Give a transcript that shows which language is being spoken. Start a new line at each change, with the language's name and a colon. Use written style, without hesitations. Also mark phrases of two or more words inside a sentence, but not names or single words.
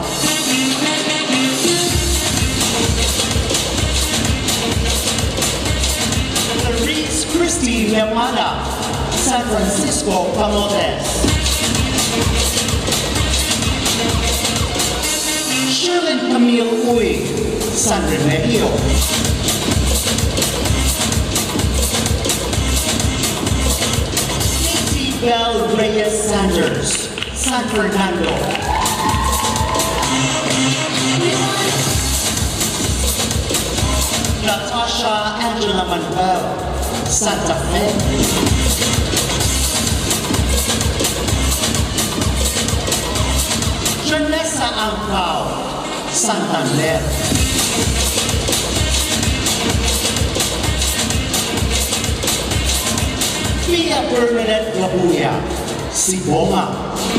English: Therese Christie Lemana, San Francisco Camotes. Sherlyn Camille Uy, San Remedio. Katie Bell Reyes Sanders, San Fernando. Natasha Angela Manuel, Santa Fe. Janessa Ampao, Santander. Pia Bernadette Labuya, Siboma.